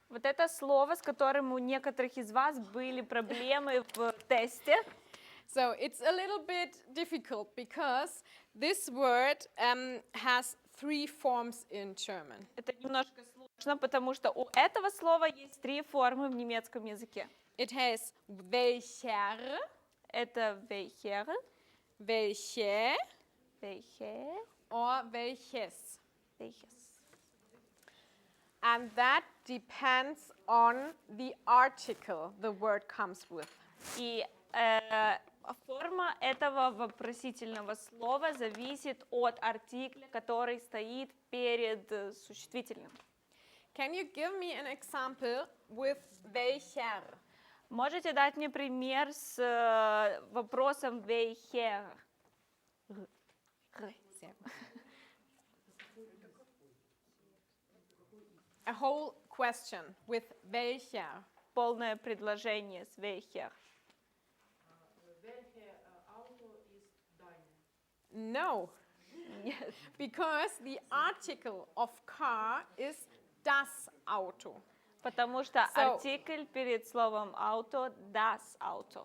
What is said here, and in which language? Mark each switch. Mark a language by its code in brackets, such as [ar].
[ru] Вот это слово, с которым у некоторых из вас были проблемы в тесте. [en] So it's a little bit difficult because this word has 3 forms in German. [ru] Это немножко сложно, потому что у этого слова есть 3 формы в немецком языке. [en] It has welcher, [ru] Это welcher, [de] welche, welche, or welches. welches. [en] And that depends on the article the word comes with. [ru] И форма этого вопросительного слова зависит от артикля, который стоит перед существительным. [en] Can you give me an example with welcher? [ru] Можете дать мне пример с вопросом welcher? [de] Sehr gut. [en] A whole question with welcher. [ru] Полное предложение с welcher. [de] Welche Auto ist deine? [en] No, Yes. because the article of car is das Auto. [ru] Потому что [en] So- [ru] артикль перед словом auto — das Auto.